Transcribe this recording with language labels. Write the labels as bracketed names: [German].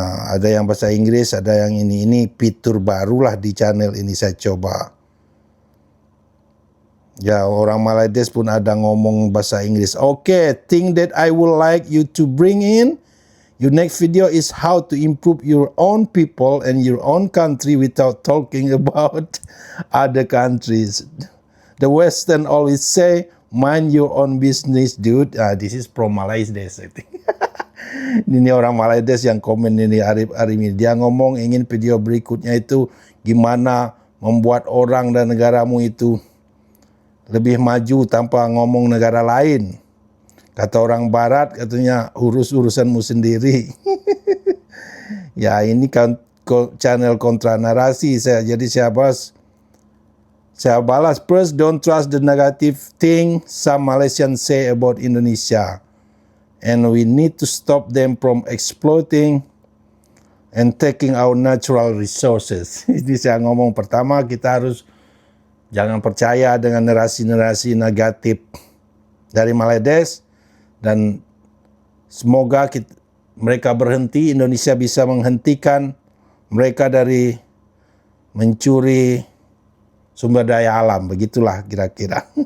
[Indonesian] Ada yang bahasa Inggris, ada yang ini. Ini fitur barulah di channel ini saya coba. Ya, orang Malaides pun ada ngomong bahasa Inggris. [English] Okay, thing that I would like you to bring in your next video is how to improve your own people and your own country without talking about other countries. The Western always say, mind your own business, dude. This is from Malaides, I think. [Indonesian] Ini orang Malaides yang komen ini, Arif ini. Dia ngomong ingin video berikutnya itu gimana membuat orang dan negaramu itu lebih maju tanpa ngomong negara lain. Kata orang Barat, katanya urusanmu sendiri. Ya, ini kan channel kontra narasi. Jadi saya balas, [English] first, don't trust the negative thing some Malaysians say about Indonesia. And we need to stop them from exploiting and taking our natural resources. [Indonesian] Ini saya ngomong pertama, kita harus jangan percaya dengan narasi-narasi negatif dari Malaides. Dan semoga mereka berhenti, Indonesia bisa menghentikan mereka dari mencuri sumber daya alam, begitulah kira-kira.